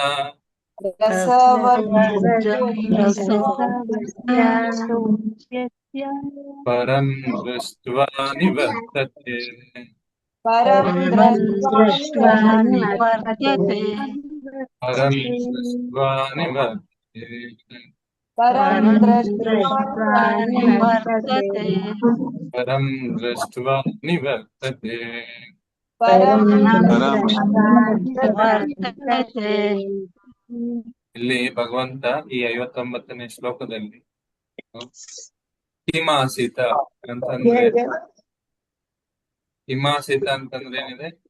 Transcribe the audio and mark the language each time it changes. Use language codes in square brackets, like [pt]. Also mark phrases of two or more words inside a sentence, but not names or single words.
[sa] ಪರಂ ದೃಷ್ಟ್ವಾ ನಿವರ್ತತೆ ಪರಂ ದೃಷ್ಟ್ವಾ ನಿವರ್ತತೆ ಪರಂ ದೃಷ್ಟ್ವಾ ನಿವರ್ತತೆ. [kn] ಇಲ್ಲಿ ಭಗವಂತ ಈ 59ನೇ ಶ್ಲೋಕದಲ್ಲಿ ಹಿಮಾಸೀತ ಅಂತಂದ್ರೆ ಏನಿದೆ?